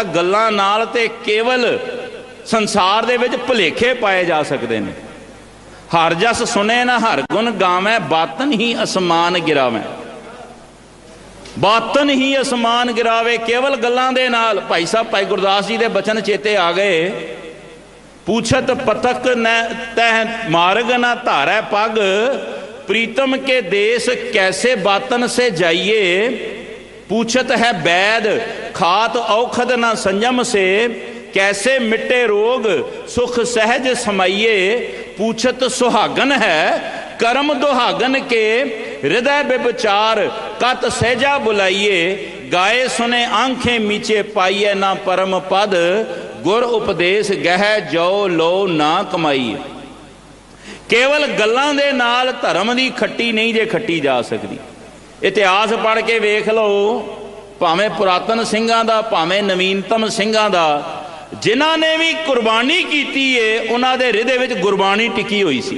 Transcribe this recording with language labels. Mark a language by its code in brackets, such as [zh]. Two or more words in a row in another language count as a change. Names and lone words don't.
[pa] ਗੱਲਾਂ ਨਾਲ ਤੇ ਕੇਵਲ ਸੰਸਾਰ ਦੇ ਵਿੱਚ ਭੁਲੇਖੇ ਪਾਏ ਜਾ ਸਕਦੇ ਨੇ। [bra] ਹਰ ਜਸ ਸੁਣੇ ਨਾ ਹਰ ਗੁਣ ਗਾਵੇਂ, ਬਾਤਨ ਹੀ ਅਸਮਾਨ ਗਿਰਾਵੇਂ। ਬਾਤਨ ਹੀ ਅਸਮਾਨ ਗਿਰਾਵੇ, [pa] ਕੇਵਲ ਗੱਲਾਂ ਦੇ ਨਾਲ। ਭਾਈ ਸਾਹਿਬ ਭਾਈ ਗੁਰਦਾਸ ਜੀ ਦੇ ਬਚਨ ਚੇਤੇ ਆ ਗਏ। [bra] पूछत पथक न तह मार्ग न धारै पग, प्रीतम के देश कैसे बातन से जाइए। पूछत है वैद खात औखद न संयम से, कैसे मिटे रोग सुख सहज समाइए। पूछत सुहागन है कर्म दुहागन के, हृदय विचार कत सहजा बुलाइए। गाए सुने आंखें मीचे पाइए ना परम पद, गुर उपदेश गह जो लो ना कमाई। [pa] ਕੇਵਲ ਗੱਲਾਂ ਦੇ ਨਾਲ ਧਰਮ ਦੀ ਖੱਟੀ ਨਹੀਂ ਜੇ ਖੱਟੀ ਜਾ ਸਕਦੀ। ਇਤਿਹਾਸ ਪੜ੍ਹ ਕੇ ਵੇਖ ਲੋ, ਭਾਵੇਂ ਪੁਰਾਤਨ ਸਿੰਘਾਂ ਦਾ ਭਾਵੇਂ ਨਵੀਨਤਮ ਸਿੰਘਾਂ ਦਾ, ਜਿਨ੍ਹਾਂ ਨੇ ਭੀ ਕੁਰਬਾਨੀ ਕੀਤੀ ਹੈ ਉਨ੍ਹਾਂ ਦੇ ਹਿਰਦੇ ਵਿਚ ਗੁਰਬਾਣੀ ਟਿਕੀ ਹੁਈ ਸੀ।